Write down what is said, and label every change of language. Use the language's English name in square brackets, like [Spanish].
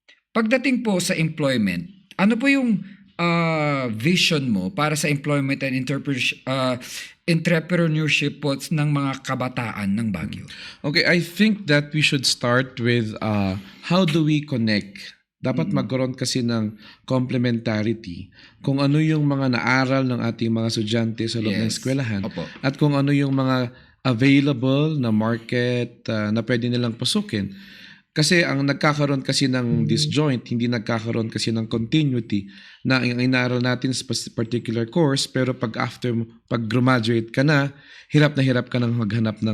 [Filipino] Pagdating po sa employment, ano po yung vision mo para sa [English] employment and entrepreneurship [Filipino] po ng mga kabataan ng Baguio? [English] Okay, I think that we should start with how do we connect. [Filipino] Dapat magkaroon kasi ng complementarity kung ano yung mga naaral ng ating mga estudyante sa loob ng [English] Yes. [Filipino] eskwelahan Opo. at kung ano yung mga available na market na pwede nilang pasukin. Kasi ang nagkakaroon kasi ng disjoint, hindi nagkakaroon kasi ng continuity na ang inaaral natin sa [English] particular course [Filipino] pero pag graduate ka na hirap ka nang maghanap ng